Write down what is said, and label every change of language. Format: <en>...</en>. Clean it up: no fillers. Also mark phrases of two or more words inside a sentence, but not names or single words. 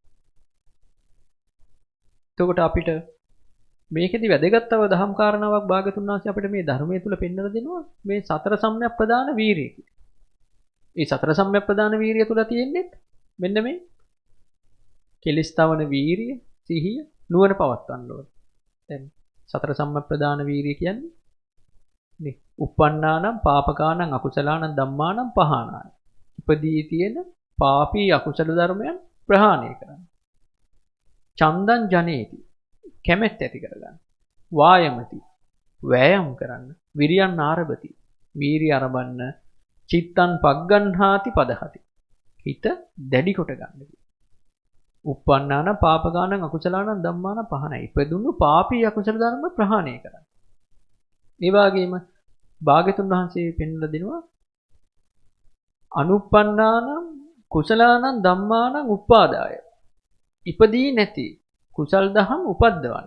<si>එතකොට අපිට මේකෙදි වැදගත්ව දහම් කාරණාවක් භාගතුන් වහන්සේ අපිට මේ ධර්මයේ තුල පෙන්වලා දෙනවා මේ සතර සම්‍යක් ප්‍රදාන වීරිය කියලා. මේ සතර සම්‍යක් ප්‍රදාන වීරිය තුල තියෙන්නේ මෙන්න මේ කෙලස් තවන වීරිය, සිහිය, නුවණ පවත්වන්න ඕන. දැන් සතර සම්‍යක් ප්‍රදාන වීරිය කියන්නේ නේ</si> <pi>uppannānaṁ pāpakānaṁ akusalaanaṁ dhammānaṁ pahānāya.</pi> <si>ඉපදී තියෙන පාපී අකුසල ධර්මයන් ප්‍රහාණය කරන්න.</si> <pi>චන්දං ජනේති</pi> <si>කැමැත්ත ඇති කරගන්න. වායමති වෑයම් කරන්න.</si> <pi>විරියන් ආරභති</pi> <si>වීරිය ආරඹන්න.</si> <pi>චිත්තං පග්ගණ්හාති පදහති</pi> <si>හිත දැඩි කොට ගන්න.</si> <pi>uppannānaṁ pāpakānaṁ akusalaanaṁ dhammānaṁ pahānāya.</pi> <si>ඉපදුණු පාපී අකුසල ධර්ම ප්‍රහාණය කරන්න. ඒ වගේම භාග්‍යතුන් වහන්සේ පෙන්වලා දෙනවා</si> <pi>අනුප්පන්නානම් කුසලානම් ධම්මානම් උපාදාය.</pi> <si>ඉපදී නැති කුසල් දහම් උපද්දවන්න.</si>